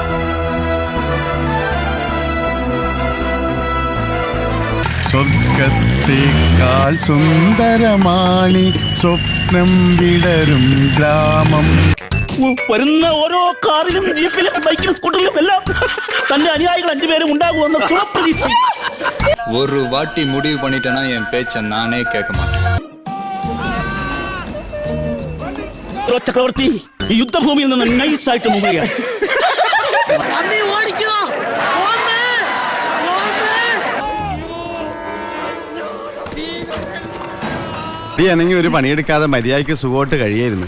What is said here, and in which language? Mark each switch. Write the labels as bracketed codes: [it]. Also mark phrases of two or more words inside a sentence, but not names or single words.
[ml] സ്വർഗത്തേക്കാൾ സുന്ദരമാണി സ്വപ്നം വിടരും ഗ്രാമം. വരുന്ന ഓരോ കാറിലും ജീപ്പിലും ബൈക്കിലും സ്കൂട്ടറിലും എല്ലാം തന്റെ അനുയായികൾ 5 പേരും ഉണ്ടാകുമെന്ന് സുപ്രതീക്ഷ. [ta] ஒரு வாட்டி முடிவு பண்ணிட்டேன்னா என் பேச்ச நானே கேட்க மாட்டேன். [ml] ചക്രവർത്തി ഈ യുദ്ധഭൂമിയിൽ നിന്ന് നൈസായിട്ട് മുങ്ങുകയാണ്. ആണെങ്കിൽ ഒരു പണിയെടുക്കാതെ മര്യാദയ്ക്ക് സുഖമായിട്ട് കഴിയായിരുന്നു.